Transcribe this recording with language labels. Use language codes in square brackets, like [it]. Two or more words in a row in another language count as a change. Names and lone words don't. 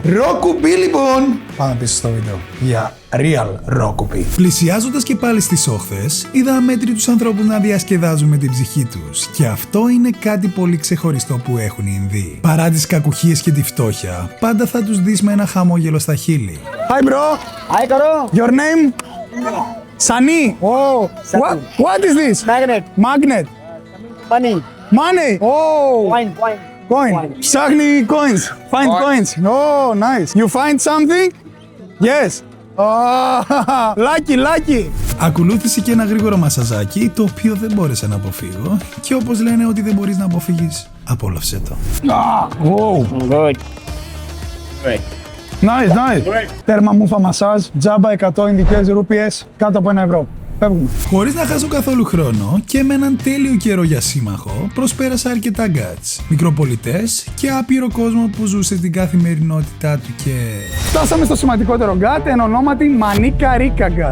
[el] Raw κουπί λοιπόν! Πάμε πίσω στο βίντεο. Για real ρόκουπι. Πλησιάζοντας και πάλι στις όχθες, είδα αμέτρητους ανθρώπους να διασκεδάζουν με την ψυχή τους. Και αυτό είναι κάτι πολύ ξεχωριστό που έχουν οι Ινδοί. Παρά τις κακουχίες και τη φτώχεια, πάντα θα τους δεις με ένα χαμόγελο στα χείλη. [en] Hi bro! Hi, Karo. Your name? Sunny. Oh, What is this? magnet. Magnet. Money. Money. Oh. Coin. Ψάχνει coins. Find coins. Oh, nice. You find something? Yes. Oh, lucky. [el] Ακολούθησε και ένα γρήγορο μασαζάκι, το οποίο δεν μπόρεσα να αποφύγω. Και όπως λένε ότι δεν μπορείς να αποφύγεις, απόλαυσέ το. [en] Wow. Good. Great. Nice. [el] Τέρμα μούφα μασάζ, τζάμπα 100 Ινδικές ρούπιες, κάτω από 1 ευρώ. Φεύγουμε. Χωρίς να χάσω καθόλου χρόνο και με έναν τέλειο καιρό για σύμμαχο, προσπέρασα αρκετά γκάτς, μικροπολιτές και άπειρο κόσμο που ζούσε την καθημερινότητά του και... Φτάσαμε στο σημαντικότερο γκάτ, εν ονόματι Μανίκα Ρίκα γκάτ.